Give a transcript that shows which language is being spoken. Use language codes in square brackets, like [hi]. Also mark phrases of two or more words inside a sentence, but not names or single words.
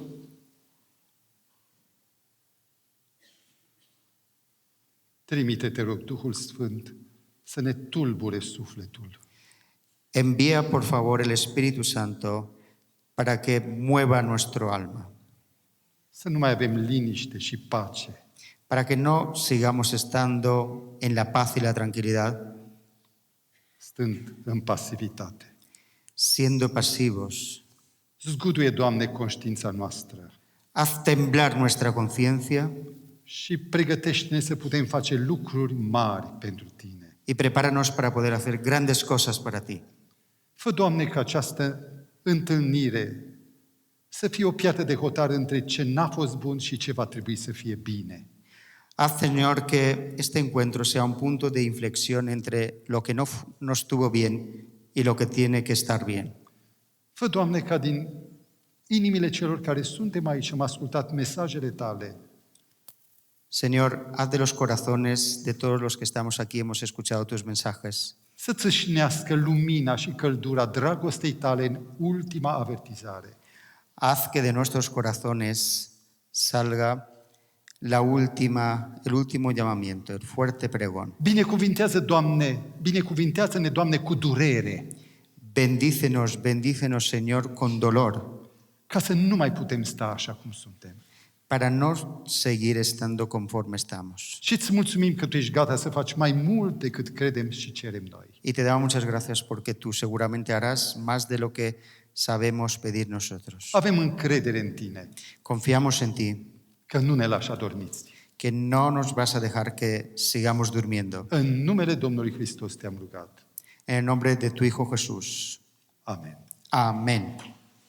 [ro] trimite-te, rog, Duhul Sfânt să ne tulbure sufletul, [es] envía por favor el Espíritu Santo para que mueva nuestro alma, [ro] să nu mai avem liniște și pace, [es] para que no sigamos estando en la paz y la tranquilidad, [ro] stând în pasivitate. [es] siendo pasivos. [ro] Zguduie, Doamne, conștiința noastră [es] Haz temblar nuestra conciencia [ro] și pregătește-ne să putem face lucruri mari pentru Tine. [es] y prepáranos para poder hacer grandes cosas para ti. [ro] Fă, Doamne, ca această întâlnire să fie o piatră de hotar între ce n-a fost bun și ce va trebui să fie bine. [es] Haz, Señor, que este encuentro sea un punto de inflexión entre lo que no estuvo bien y lo que tiene que estar bien. [ro] Fă, Doamne, ca din inimile celor care suntem aici și am ascultat mesajele Tale, [es] Señor, haz de los corazones de todos los que estamos aquí, hemos escuchado tus mensajes, [ro] să țâșnească lumina și căldura dragostei Tale în ultima avertizare. [es] haz que de nuestros corazones salga el último llamamiento, el fuerte pregón. [ro] Binecuvintează, Doamne, binecuvintează-ne, Doamne, cu durere, [es] Bendícenos, bendícenos, Señor, con dolor, [ro] ca să nu mai putem sta așa cum suntem. [es] para no seguir estando conforme estamos. [ro] Și îți mulțumim că Tu ești gata să faci mai mult decât credem și cerem noi. [es] Y te damos muchas gracias porque tú seguramente harás más de lo que sabemos pedir nosotros. [ro] Avem încredere în Tine, [es] Confiamos en ti, [ro] că nu ne lași adormiți. [es] que no nos vas a dejar que sigamos durmiendo. [ro] În numele Domnului Hristos te-am rugat. [es] En el nombre de tu Hijo Jesús. [ro] Amen. [es] Amén.